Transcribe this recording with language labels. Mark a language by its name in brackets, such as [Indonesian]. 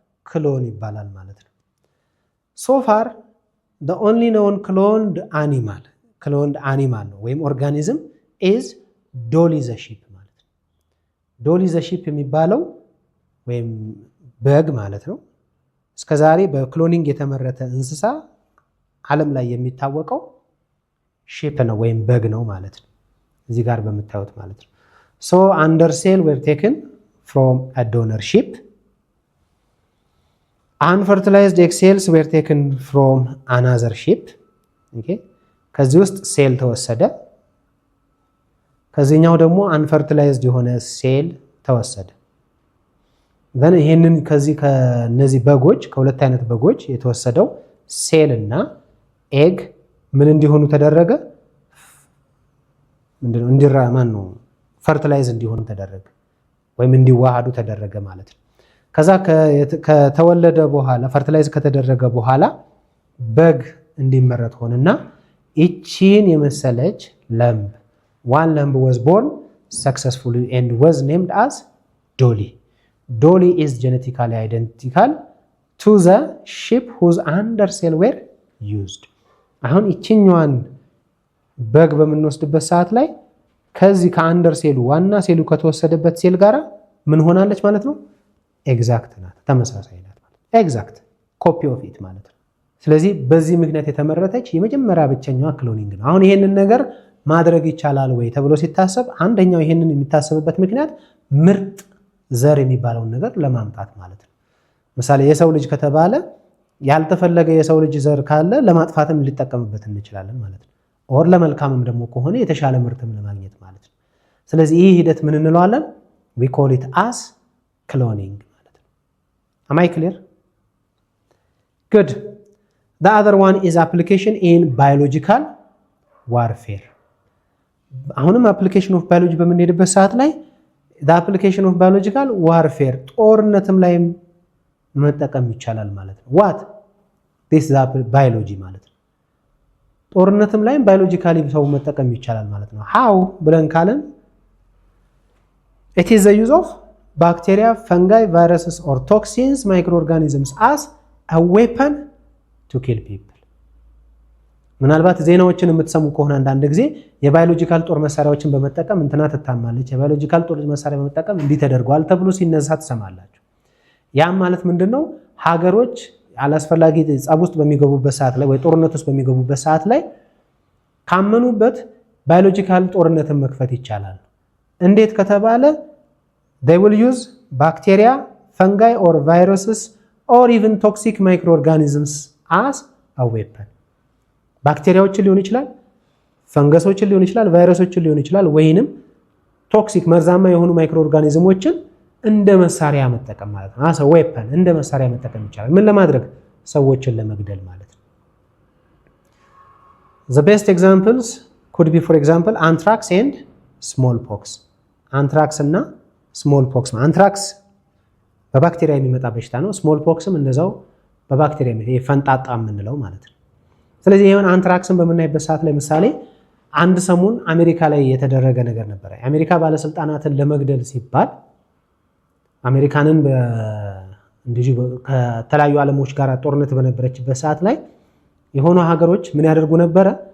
[Amharic] ክሎን ይባላል ማለት ነው። [English] so far the only known cloned animal [Amharic] ነው ወይም ኦርጋኒዝም [English] is dolly the sheep [Amharic] ማለት ነው። ዶሊ ዘ ሺፕ የሚባለው ወይም በግ ማለት ነው። እስከዛሬ በክሎኒንግ የተመረተ እንስሳ ዓለም ላይ የሚታወቀው ሺፕ ነው ወይም በግ ነው ማለት ነው። እዚህ ጋር በምታዩት ማለት ነው። [English] so under cell were taken from a donor sheep. unfertilized egg cells were taken from another sheep. [Amharic] okay ከዚህ ውስጥ ሴል ተወሰደ። ከዚህኛው ደግሞ አንፈርቲላይዝድ የሆነ ሴል ተወሰደ። then ይሄንን ከነዚህ በጎች ከሁለት አይነት በጎች የተወሰደው ሴል እና ኤግ ምን እንዲሆኑ ተደረገ? ምንድነው ፈርቲላይዝ እንዲሆኑ ተደረገ ወይም እንዲዋሃዱ ተደረገ ማለት ነው። ከዛ ከተወለደ በኋላ ፈርቲላይዝ ከተደረገ በኋላ በግ እንዲመረት ሆነና እቺን የመሰለች ለምብ [English] one lamb was born successfully and was named as Dolly. Dolly is genetically identical to the sheep whose undercell were used. [Amharic] አሁን እቺኛዋን በግ በምንወስድበት ሰዓት ላይ ከዚህ ከአንደር ሴሉ ዋና ሴሉ ከተወሰደበት ሴል ጋራ ምን ሆናለች ማለት ነው? ኤግዛክት ናት፣ ተመሳሳይ ናት ማለት ነው። ኤግዛክት ኮፒ ኦፍ ኢት ማለት ነው። ስለዚህ በዚህ ምክንያት የተመረተች የመጀመሪያ ብቸኛዋ ክሎኒንግ ነው። አሁን ይሄንን ነገር ማድረግ ይቻላል ወይ ተብሎ ሲታሰብ አንደኛው ይሄንን የሚታሰብበት ምክንያት ምርጥ ዘር የሚባለውን ነገር ለማምጣት ማለት ነው። ምሳሌ የሰው ልጅ ከተባለ ያልተፈለገ የሰው ልጅ ዘር ካለ ለማጥፋትም ሊጠቀምበት እንችላለን ማለት ነው። ኦር ለመልካምም ደግሞ ከሆነ የተሻለ ምርትም ለማግኘት ማለት ነው። ስለዚህ ይህ ሂደት ምን እንለዋለን? [English] we call it as cloning [Amharic] ማለት ነው። [English] am I clear? good. the other one is application in biological warfare. አሁንም application of biology [Amharic] በምንሄድበት ሰዓት ላይ [English] the application of biological warfare [Amharic] ጦርነትም ላይ መጠቀም ይቻላል ማለት ነው። [English] what this is biology ማለት ነው። [Amharic] ጦርነትም ላይ ባዮሎጂካሊ ሰው መጠቀም ይቻላል ማለት ነው። [English] how [Amharic] ብለን ካለን [English] it is the use of bacteria, fungi, viruses or toxins, microorganisms as a weapon to kill people. [Amharic] ምናልባት ዜናዎችን የምትሰሙ ከሆነ አንዳንድ ጊዜ የባዮሎጂካል ጦር መሳሪያዎችን በመጠቀም እንትና ትታማለች፣ የባዮሎጂካል ጦር መሳሪያ በመጠቀም እንዲህ ተደርጓል ተብሎ ሲነሳ ትሰማላችሁ። ያም ማለት ምንድነው? ሀገሮች አላስፈላጊ ጸብ ውስጥ በሚገቡበት ሰዓት ላይ ወይ ጦርነት ውስጥ በሚገቡበት ሰዓት ላይ ካመኑበት ባዮሎጂካል ጦርነትን መክፈት ይቻላል። እንዴት ከተባለ [English] they will use bacteria, fungi or viruses or even toxic microorganisms as a weapon. [Amharic] ባክቴሪያዎችን ሊሆን ይችላል፣ ፈንገሶችን ሊሆን ይችላል፣ ቫይረሶችን ሊሆን ይችላል፣ ወይንም ቶክሲክ መርዛማ የሆኑ ማይክሮ ኦርጋኒዝሞችን እንደ መሳሪያ መጠቀም ማለት ነው። አሰ ዌፐን እንደ መሳሪያ መጠቀም ይቻላል። ምን ለማድረግ? ሰዎችን ለመግደል ማለት ነው። [English] The best examples could be for example anthrax and smallpox. [Amharic] አንትራክስ እና ስሞልፖክስ ነው። አንትራክስ በባክቴሪያ የሚመጣ በሽታ ነው። ስሞልፖክስም እንደዛው በባክቴሪያ ፈንጣጣ የምንለው ማለት ነው። ስለዚህ ይሄን አንትራክስን በምናይበት ሰዓት ላይ ምሳሌ አንድ ሰሞን አሜሪካ ላይ የተደረገ ነገር ነበረ። የአሜሪካ ባለስልጣናትን ለመግደል ሲባል አሜሪካንን እንደዚህ ከተለያዩ ዓለሞች ጋር ጦርነት በነበረችበት ሰዓት ላይ የሆኑ ሀገሮች ምን ያደርጉ ነበረ?